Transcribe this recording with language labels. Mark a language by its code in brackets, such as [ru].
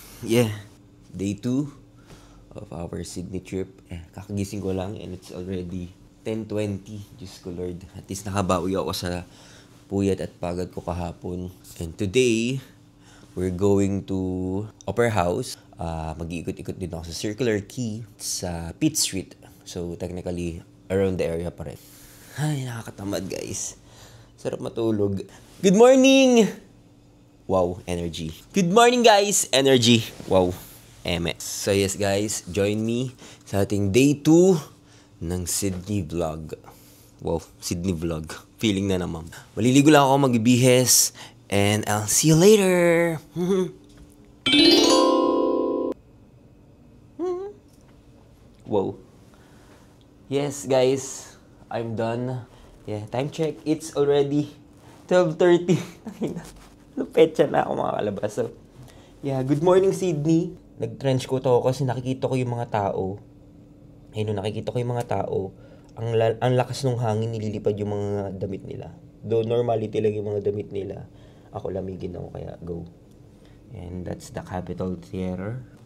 [en] Yeah, day 2 of our Sydney trip. [tl] Kakagising ko lang [en] and it's already 10:20. [tl] Diyos ko Lord. At least nakabawi ako sa puyat at pagod ko kahapon. [en] And today, we're going to Opera House. [tl] Mag-iikot-ikot din ako sa Circular Quay sa Pitt Street. [en] So, technically, around the area pa rin. [tl] Ay, nakakatamad guys. Sarap matulog. [en] Good morning! Wow, energy. Good morning guys! Energy. Wow, MS. So yes guys, join me [tl] sa ating [en] day 2 ng Sydney vlog. [tl] Wow, Sydney vlog. Feeling na naman. Maliligo lang ako, magbibihes. [en] And I'll see you later! Wow. Yes guys, I'm done. Yeah, time check. It's already 12:30. [tl] Lupetsa na ako mga kalabas. [en] So, yeah, good morning Sydney. [tl] Nag-trench coat ako kasi nakikita ko yung mga tao. Ayun, nakikita ko yung mga tao. Ang lakas ng hangin, nililipad yung mga damit nila. Though normality lang yung mga damit nila. Ako lamigin ako, kaya go. [en] And that's the Capitol Theater.